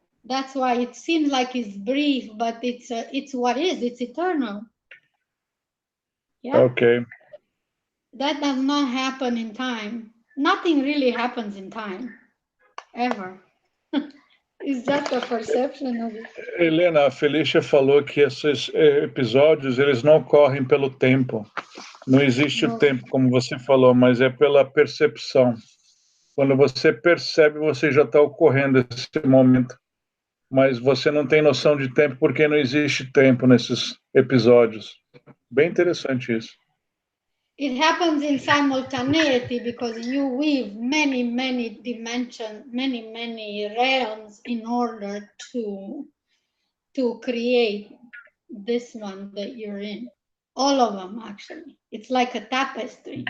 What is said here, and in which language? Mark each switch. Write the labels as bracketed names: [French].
[English] That's why it seems like it's brief, but it's what is, it's eternal. Yeah. Okay. That does not happen in time. Nothing really happens in time, ever. Is that the perception of it? [Portuguese] Helena, a Felicia falou que esses episódios, eles não correm pelo tempo. Não existe o tempo, como você falou, mas é pela percepção. Quando você percebe, você já está ocorrendo esse momento. Mas você não tem noção de tempo porque não existe tempo nesses episódios. Bem interessante isso. [English] It happens in simultaneity because you weave many dimensions, many realms in order to create this one that you're in. All of them, actually. It's like a tapestry.